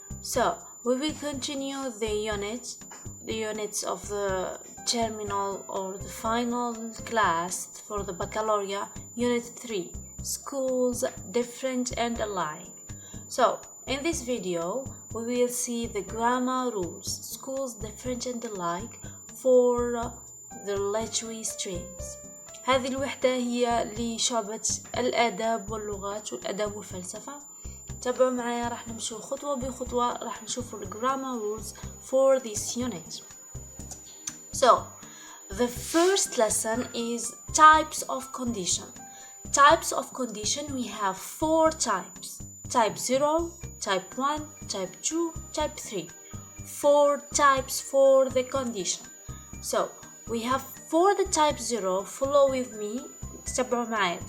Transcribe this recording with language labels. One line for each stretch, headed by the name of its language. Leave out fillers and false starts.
English: So we will continue the units of the terminal or the final class for the baccalaureate, unit 3, schools different and alike. So in this video we will see the grammar rules, schools different and alike for the literary streams.
Arabic: هذه الوحدة هي لشعبة الآداب واللغات والآداب والفلسفة. تابعوا معايا، راح نمشوا خطوة بخطوة، راح نشوفوا
English: grammar rules for this unit. So the first lesson is types of condition. Types of condition, we have 4 types: type 0, type 1, type 2, type 3. 4 types for the condition. So we have for the type 0, follow with me,
Arabic: تتبعوا معايا.